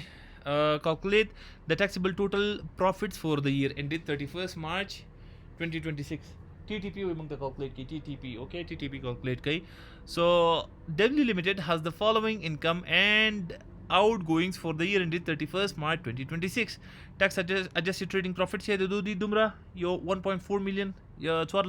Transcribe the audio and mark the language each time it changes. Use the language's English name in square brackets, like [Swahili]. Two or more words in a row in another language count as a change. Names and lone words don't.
[English] calculate the taxable total profits for the year ended 31st March 2026 TTP we [Pashto] موږ ته [English] calculate کی TTP okay TTP calculate کړي so W Limited has the following income and outgoings for the year ended 31st March 2026 tax adjusted trading profit [Pashto] چې د دوی دومره یو [English] 1.4 million یا